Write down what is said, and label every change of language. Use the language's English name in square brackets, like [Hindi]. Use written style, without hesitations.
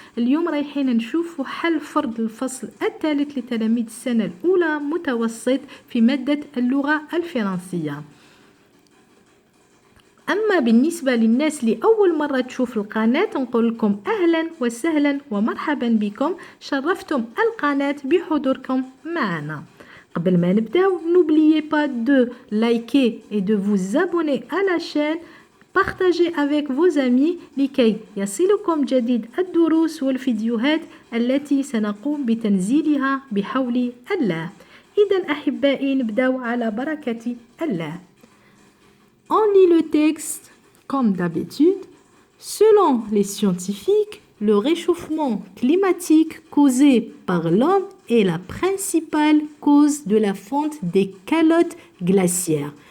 [Arabic] اليوم رايحين نشوفوا حل فرض الفصل الثالث لتلاميذ السنة الأولى متوسط في مادة اللغة الفرنسية. أما بالنسبة للناس اللي أول مرة تشوف القناة نقول لكم أهلا وسهلا ومرحبا بكم، شرفتم القناة بحضوركم معنا. قبل ما نبداو [French] n'oubliez pas de liker et de vous abonner à la chaîne. Partagez avec vos amis [Arabic] لكي يصلكم جديد الدروس والفيديوهات التي سنقوم بتنزيلها بحول الله. إذا أحبائي نبداو على بركة الله. [French] On lit le texte comme d'habitude. Selon les scientifiques, le réchauffement climatique causé par l'homme est la principale cause de la fonte des calottes glaciaires.